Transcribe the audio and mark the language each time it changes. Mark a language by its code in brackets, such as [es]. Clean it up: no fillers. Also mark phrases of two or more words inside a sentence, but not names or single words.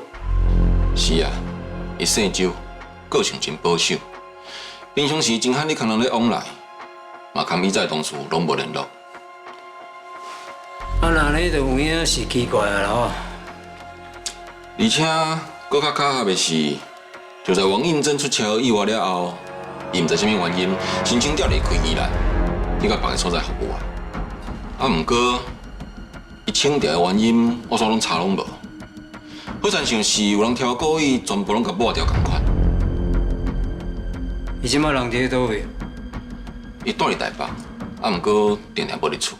[nan] 是啊，伊姓周，个性真保守，平常时真罕你看人咧往来，嘛含以前同事拢无联络。啊，那呢就有影是奇怪啊咯。而且，搁较巧合的是，就在王应真出车意外了后，伊毋知什么原因，申请调离开宜兰，去到别个所在服务啊。啊，毋过，伊请调的原因，我所拢查拢无。好像像是有人挑故意，全部拢甲抹掉共款。伊即马人伫倒位？伊住伫台北，啊，毋过定定无伫厝。